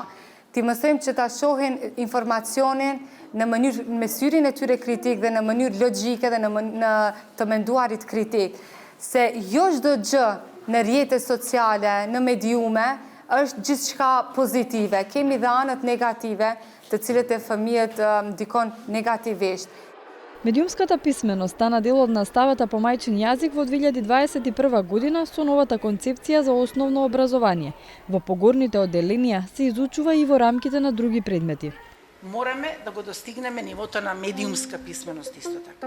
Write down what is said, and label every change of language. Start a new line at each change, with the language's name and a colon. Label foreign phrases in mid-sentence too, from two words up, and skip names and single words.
Albanian: T'i mësojmë që ta shohin informacionin me syrin e tyre kritik dhe në mënyrë logjike dhe në të menduarit kritik. Se jo çdo gjë në rrjetet sociale, në mediume, është gjithçka pozitive. Kemi dhe anët negative, të cilët e fëmijët ndikon negativisht.
Macedonian: Медиумската писменост стана дел од наставата по мајчин јазик во 2021 година со новата концепција за основно образование. Во погорните одделенија се изучува и во рамките на други предмети. Мораме да го достигнеме нивото на медиумска писменост исто така.